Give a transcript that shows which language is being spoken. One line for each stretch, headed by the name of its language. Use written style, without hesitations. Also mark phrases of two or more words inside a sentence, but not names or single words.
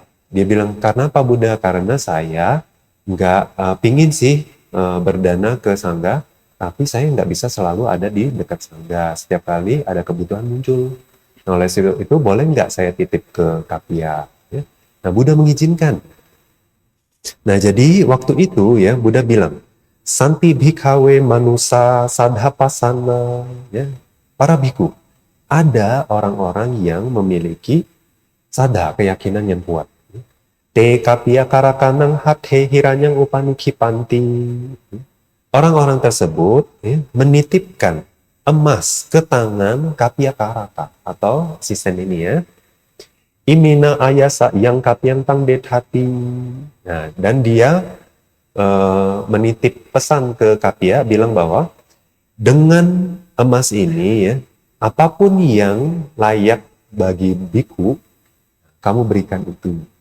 Indonesian: Dia bilang, karena apa Buddha? Karena saya nggak pingin sih berdana ke Sangga, tapi saya nggak bisa selalu ada di dekat Sangga. Setiap kali ada kebutuhan muncul. Nah, oleh sebab itu boleh nggak saya titip ke Kapia? Ya? Nah, Buddha mengizinkan. Nah, jadi waktu itu ya Buddha bilang,
Pali: Santi bhikkhave manusa sadhapasana,
Indonesian: ya, para biku. Ada orang-orang yang memiliki sadha, keyakinan yang kuat.
Pali: Te kapia karakanang hathe hiranyang upanikipanti.
Indonesian: Orang-orang tersebut ya, menitipkan emas ke tangan
Pali: kapia karaka
Indonesian: atau asisten ini ya.
Pali: Imina ayasa yang kapiang tang hati.
Indonesian: Nah, dan dia menitip pesan ke kapia bilang bahwa dengan emas ini ya, apapun yang layak bagi biku, kamu berikan itu.